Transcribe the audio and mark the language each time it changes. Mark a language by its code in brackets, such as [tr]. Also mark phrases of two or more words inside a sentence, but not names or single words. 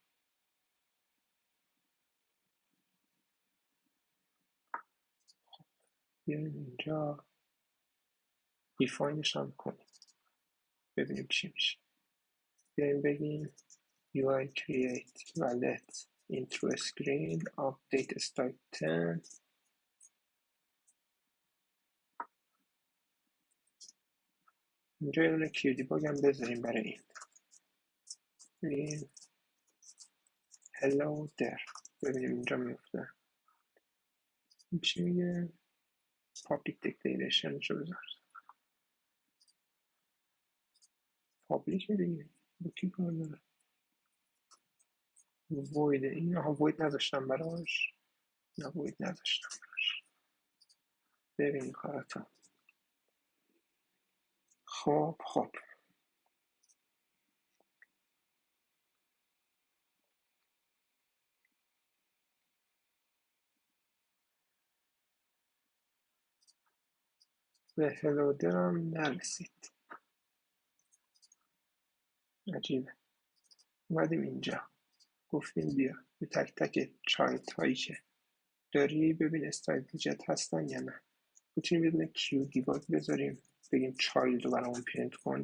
[fa] بیایم اینجا دیفاینش هم کنیم ببینیم چی میشه. بیایم بگیم [en] UI create [fa] و [en] let intro screen update style 10. [fa] اینجا یه [en] Q debug [fa] هم بذاریم برای این [en] hello there. [fa] ببینیم اینجا میفته چی میگه. [en] public declaration [fa] شو بذار public دیگه کی کار داره. void این void نذاشتم براش، نه void نذاشتم براش. ببین کارتا. خب به [en] hello there [fa] هم نرسید. عجیبه. اومدیم اینجا گفتیم بیا به تک تک چایلد هایی که داری ببین [en] style widget [fa] هستن یا نه. میتونیم یه دونه [en] Q debug [fa] بذاریم بگیم چایلد رو برامون پرینت کن.